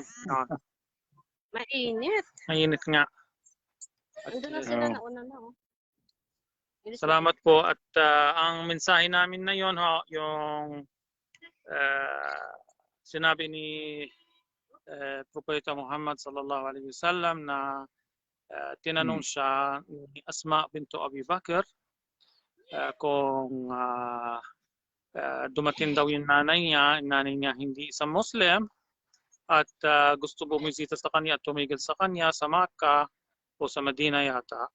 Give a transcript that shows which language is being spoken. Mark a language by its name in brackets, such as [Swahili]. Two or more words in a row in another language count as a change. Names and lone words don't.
[Filipino] Mainit. Mainit nga. Ando na sila na una na. Salamat po at ang mensahe namin na yon yung sinabi ni Propeta Muhammad [Arabic] صلى الله عليه وسلم [Filipino] na tinanong siya ni Asma bintu Abi Bakr kung dumating daw yung nanay niya hindi isang Muslim at gusto bumisita sa kanya at tumigil sa kanya sa Makkah o sa Medina yata.